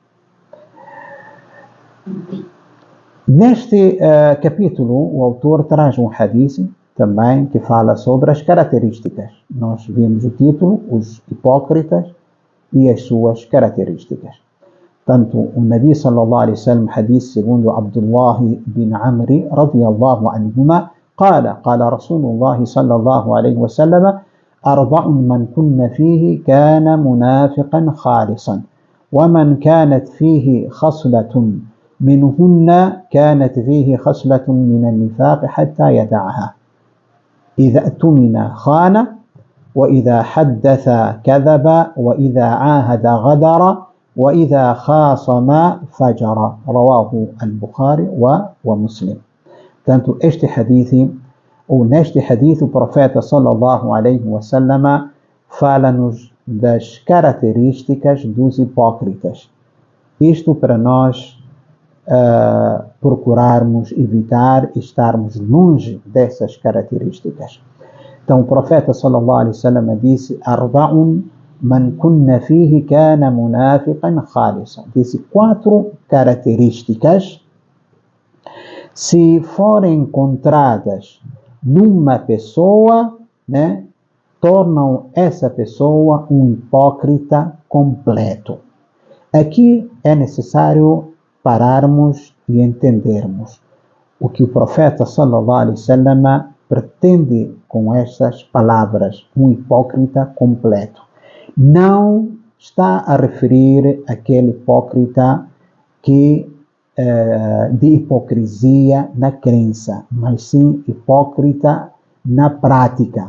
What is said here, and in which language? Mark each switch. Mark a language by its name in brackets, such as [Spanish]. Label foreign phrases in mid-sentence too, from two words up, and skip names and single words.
[Portuguese] Neste capítulo, o autor traz um hadith também que fala sobre as características. Nós vimos o título, os hipócritas e as suas características. Tanto o [Arabic] نبي صلى الله عليه وسلم, [Portuguese] hadith segundo Abdullah bin Amri [Arabic] رضي الله عنهما, قال رسول الله صلى الله عليه وسلم أربع من كن فيه كان منافقا خالصا ومن كانت فيه خصلة منهن كانت فيه خصلة من النفاق حتى يدعها إذا اؤتمن خان وإذا حدث كذب وإذا عاهد غدر وإذا خاصم فجر رواه البخاري ومسلم. [Portuguese] Portanto, este hadith, ou neste hadith, o profeta [Arabic] صلى الله عليه وسلم [Portuguese] fala-nos das características dos hipócritas. Isto para nós procurarmos evitar estarmos longe dessas características. Então o profeta [Arabic] صلى الله عليه وسلم [Portuguese] disse: [Arabic] أربع من كن فيه كان منافقا خالصا. [Portuguese] Disse 4 características. Se forem encontradas numa pessoa, né, tornam essa pessoa um hipócrita completo. Aqui é necessário pararmos e entendermos o que o profeta [Arabic] صلى الله عليه وسلم [Portuguese] pretende com estas palavras, um hipócrita completo. Não está a referir aquele hipócrita que de hipocrisia na crença, mas sim hipócrita na prática.